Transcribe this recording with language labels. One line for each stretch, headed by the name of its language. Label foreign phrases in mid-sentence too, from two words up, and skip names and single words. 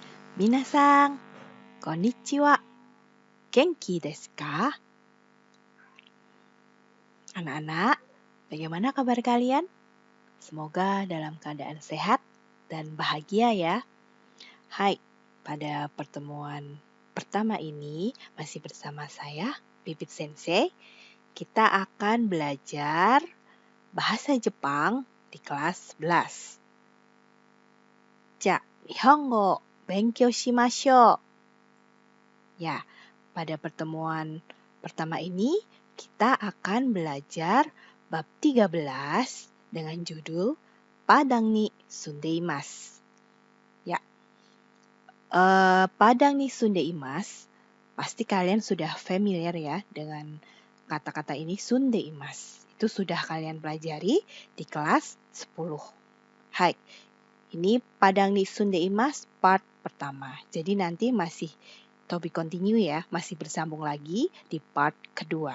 Japanese: 皆さん、こんにちは. 元気ですか?
Indonesian: Anak-anak, bagaimana kabar kalian? Semoga dalam keadaan sehat dan bahagia ya. Hai, pada pertemuan pertama ini masih bersama saya, Pipit Sensei. Kita akan belajar bahasa Jepang di kelas 11.
Japanese: じゃ、日本語勉強しましょう.
Indonesian: Ya, pada pertemuan pertama ini kita akan belajar bab 13 dengan judul Padang
Japanese: に住んでいます.
Indonesian: Ya, Padang
Japanese: に住んでいます,
Indonesian: pasti kalian sudah familiar ya dengan kata-kata ini sundeimasu. Itu sudah kalian pelajari di kelas 10. Hai, ini Padang
Japanese: に住んでいます
Indonesian: part pertama. Jadi nanti masih topik continue ya, masih bersambung lagi di part kedua.